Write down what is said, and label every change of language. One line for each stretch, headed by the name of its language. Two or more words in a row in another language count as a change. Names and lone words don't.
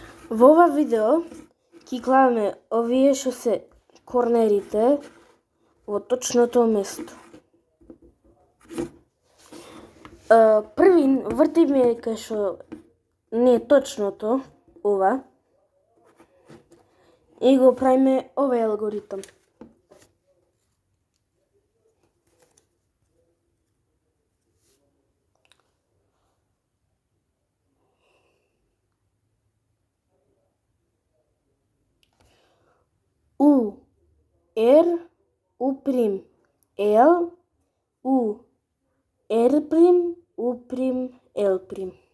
Macedonian: Во ова видео ќе гледаме овие што се корнерите во точното место. Први вртиме кај што не е точното ова и го правиме овој алгоритам.
English: U, R, U prime, L, U, R prime, U prime, L prime.